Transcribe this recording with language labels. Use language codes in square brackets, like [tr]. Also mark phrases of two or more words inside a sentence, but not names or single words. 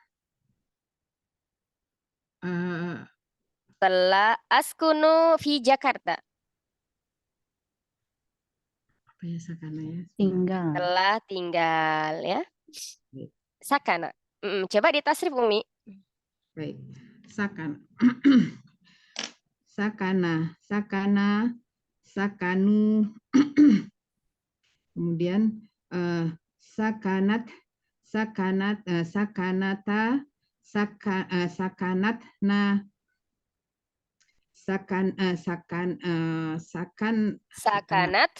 [ar] Telah أسكن في Jakarta. [id] Apa ya sakana ya? Tinggal. Telah tinggal ya. Sakana. Coba ditasrif Umi. Baik. [ar] سكن. سكن. Sakanu. Kemudian sakanat. سكنتَ. سكنتنا. Sakanat.